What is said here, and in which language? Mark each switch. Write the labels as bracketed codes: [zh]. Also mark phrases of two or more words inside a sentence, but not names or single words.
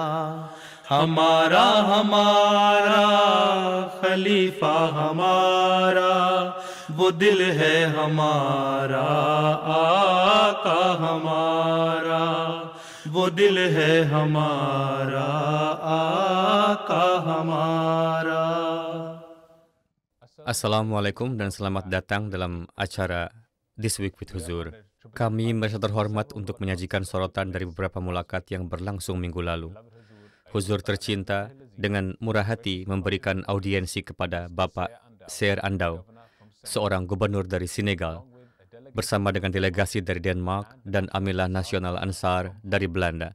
[ur] ہمارا ہمارا خلیفہ ہمارا، وہ دل ہے ہمارا، آقا ہمارا، وہ دل ہے ہمارا، آقا ہمارا. [id] Assalamualaikum dan selamat datang dalam acara This Week with Huzur. Kami merasa terhormat untuk menyajikan sorotan dari beberapa mulakat yang berlangsung minggu lalu. Huzur tercinta dengan murah hati memberikan audiensi kepada Bapak Seer Andau, seorang gubernur dari Senegal, bersama dengan delegasi dari Denmark dan Amilah Nasional Ansar dari Belanda.